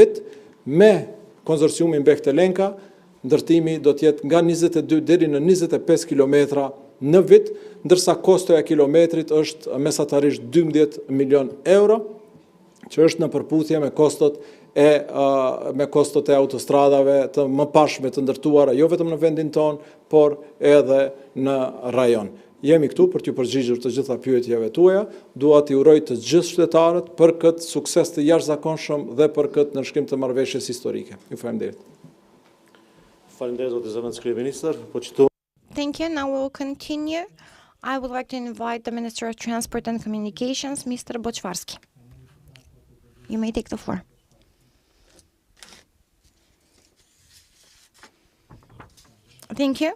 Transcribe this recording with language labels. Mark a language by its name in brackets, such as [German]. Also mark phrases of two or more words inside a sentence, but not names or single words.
[Albanian] vit, me konsorciumin Bechtel-Enka, ndërtimi do të jetë nga 22 deri në 25 kilometra në vit, ndërsa kostoja kilometrit është mesatarisht 12 milion euro, që është në përputhje me kostot e autostradave të mëparshme të ndërtuara, jo vetëm në vendin ton, por edhe në rajon. Jemi këtu për t'ju përgjigjur të gjitha pyetjeve tuaja, dua t'i uroj të gjithë qytetarët për këtë sukses të jashtëzakonshëm dhe për këtë ndërshkrim të marrëveshjes historike. Ju faleminderit. [English] Thank you. Now we will continue. I would like to invite the Minister of Transport and Communications, Mr. Bochvarsky. You may take the floor. Thank you.